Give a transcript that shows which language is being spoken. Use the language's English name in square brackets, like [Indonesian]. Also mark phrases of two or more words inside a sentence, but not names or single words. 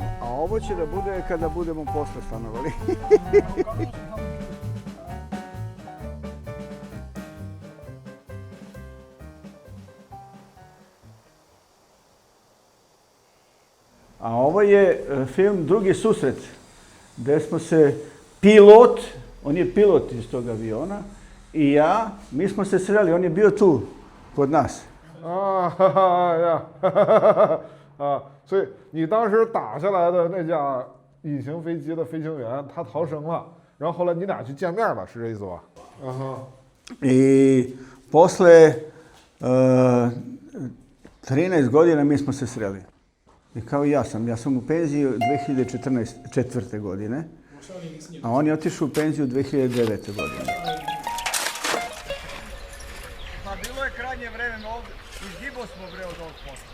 [Serbian] A ovo će da bude kada budemo posle stanovali. A ovo je film Drugi susret, gdje smo se pilot, on je pilot iz tog aviona, i ja, mi smo se sreli, on je bio tu, kod nas. [Chinese] 所以你当时打下来的那架隐形飞机的飞行员，他逃生了，然后后来你俩去见面了，是这意思吧？ [Serbian] I posle 13 godina mi smo se sreli. I kao i ja sam u penziju 2004. godine, a on je otišao u penziju 2009. godine. Pa bilo je krajnje vreme ovdje, izgibao smo bre od ovog posla.